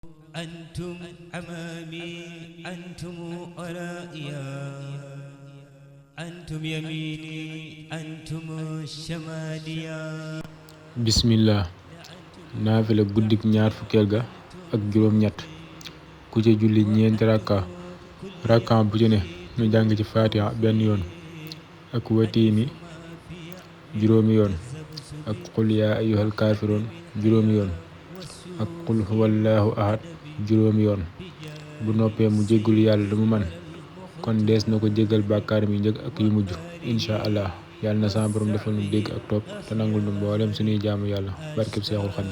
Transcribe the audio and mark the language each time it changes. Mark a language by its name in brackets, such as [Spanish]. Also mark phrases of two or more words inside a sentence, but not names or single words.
[Arabic] أنتم أمامي أنتم ورائيا أنتم يميني أنتم شماليا [Wolof] bismillah naafila guddik ñaar fukkeel ga ak juróom ñett ku ci julli ñeenti rakka bu ci ne ñu jàng ci fatiha benn yoon ak watiini juróomi yoon ak [Arabic] قل يا أيها الكافرون [Wolof] juróomi yoon ak [Arabic] قل هو الله أحد [Wolof] juróomi yoon bu noppee mu jéggul yàlla lu mu man kon dees na ko jéggal bàkkaaram yu njëkk ak yu mujj [Arabic] إن شاء الله [Wolof] yàlla na sama borom defal nu dégg ak topp te nangul nu mboolem suñuy jaamu yàlla barkeb Seexul Xadiim